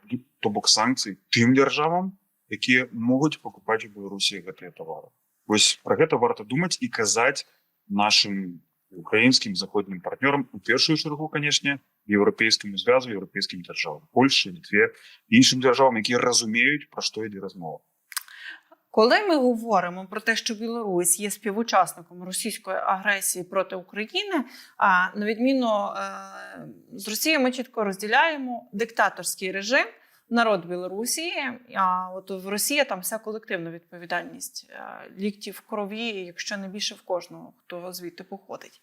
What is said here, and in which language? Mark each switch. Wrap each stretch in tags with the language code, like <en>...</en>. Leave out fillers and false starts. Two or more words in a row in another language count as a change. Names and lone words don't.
<be>То бок санкцый тым дзяржавам, якія могуць пакупаць у Беларусі гэтыя тавары. Вось пра гэта варта думаць і казаць нашым украінскім заходнім партнёрам, у першую чаргу, канешне, Еўрапейскаму звязу, еўрапейскім дзяржавам, Польшчы, Літве, іншым дзяржавам, якія разумеюць, пра што ідзе размова.</be> <uk>Коли ми говоримо про те, що Білорусь є співучасником російської агресії проти України, а на відміну з Росією ми чітко розділяємо диктаторський режим, народ Білорусі, а от в Росії там вся колективна відповідальність, лікті в крові, якщо не більше в кожного, хто звідти походить.</uk>